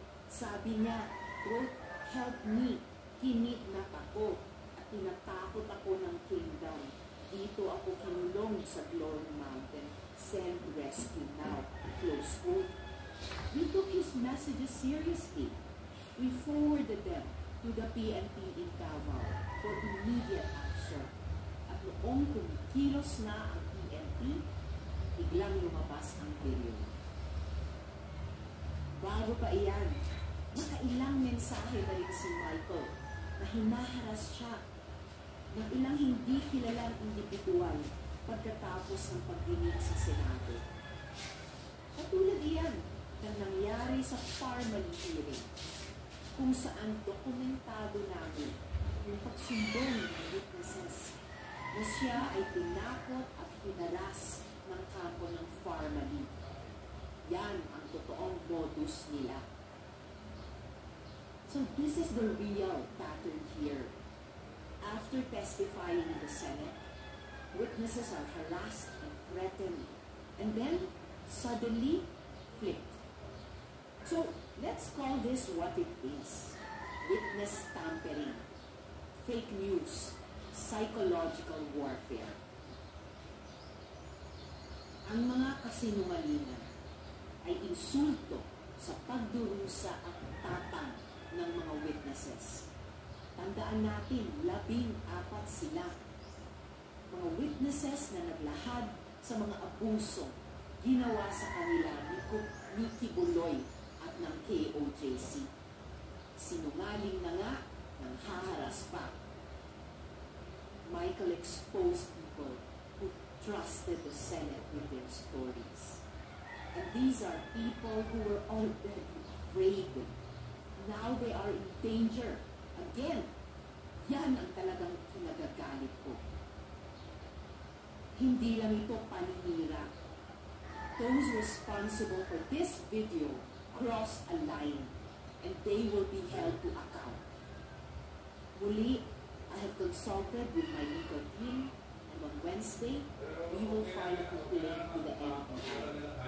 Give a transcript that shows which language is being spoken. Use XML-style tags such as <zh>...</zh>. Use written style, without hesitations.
<tl>Sabi niya, quote,</tl> <en>"Help me,</en> <tl>kinidnap ako at tinatakot ako ng kingdom. Dito ako kinulong sa Glory Mountain.</tl> <en>Send rescue now."</en> <tl>Close quote.</tl> <en>We took his messages seriously. We forwarded them to the PNP in Davao for immediate action.</en> <tl>At noong kumikilos na ang PNP, biglang lumabas ang video. Bago pa iyan, nakailang mensahe na rin si Michael na hinaharas siya ng ilang hindi kilalang individual pagkatapos ng pagdinig sa Senado. Katulad iyan ng nangyari sa Farmally hearing, kung saan dokumentado namin yung pagsumbong ng witnesses na siya ay tinakot at hinaras ng kampo ng Farmally. Yan ang totoong modus nila.</tl> <en>So this is the real pattern here. After testifying in the Senate, witnesses are harassed and threatened, and then suddenly flipped. So let's call this what it is: witness tampering, fake news, psychological warfare.</en> <tl>Ang mga kasinungalingan ay insulto sa pagdurusa at tapang ng mga witnesses. Tandaan natin, 14 sila. Mga witnesses na naglahad sa mga abuso ginawa sa kanila ni Kibuloy at ng KOJC. Sinungaling na nga, nang haharas pa.</tl> <en>Michael exposed people who trusted the Senate with their stories. And these are people who were already afraid. Now they are in danger.</en> <tl>Again, yan ang talagang kinagagalit ko. Hindi lang ito paninira.</tl> <en>Those responsible for this video crossed a line and they will be held to account.</en> <tl>Muli,</tl> <en>I have consulted with my legal team, and on Wednesday, we will file a complaint with the NBI.</en>